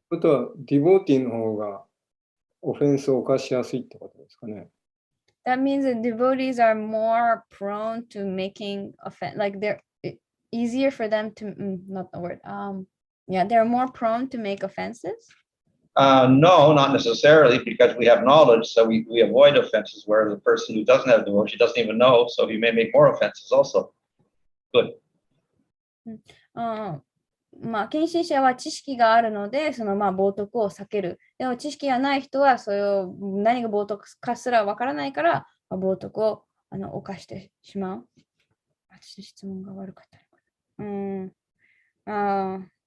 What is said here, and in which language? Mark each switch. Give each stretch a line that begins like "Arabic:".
Japanese: ことは、ディボーティーの方がオフェンスを犯しやすいってことですかね。
English: That means that devotees are more prone to making offense, like they're easier for them to, not the word, they're more prone to make offenses? No, not necessarily, because we have knowledge, so we avoid offenses, where the person who doesn't have devotion doesn't even know, so he may make more offenses also. Good.
Japanese: 献身者は知識があるので、その冒涜を避ける。でも知識がない人は、それを何が冒涜かすらわからないから、冒涜を犯してしまう。私の質問が悪かったのかな。